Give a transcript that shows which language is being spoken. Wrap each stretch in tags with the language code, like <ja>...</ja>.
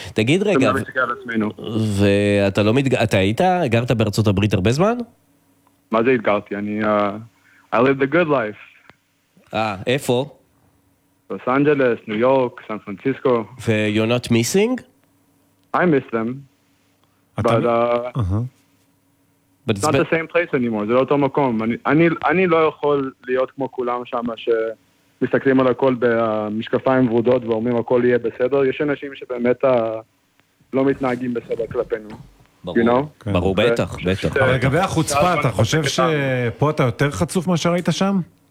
<he>תגיד רגע, ואתה לא מתגעת, אתה היית? גרת בארצות הברית הרבה זמן? מה זה התגרתי? אני,</he> <en>I live the good life.</en> <he>איפה? לוס אנג'לס, ניו יורק, סן פרנסיסקו.</he> <en>ו-you're not missing? I miss them. But it's not the same place anymore.</en> <he>זה לא אותו מקום. אני לא יכול להיות כמו כולם שם שמסתכלים על הכל במשקפיים ורודות ואומרים הכל יהיה בסדר. יש אנשים שבאמת לא מתנהגים בסדר כלפינו. ברור, בטח, בטח. לגבי החוצפה, אתה חושב שפה אתה יותר חצוף מה שראית שם?</he>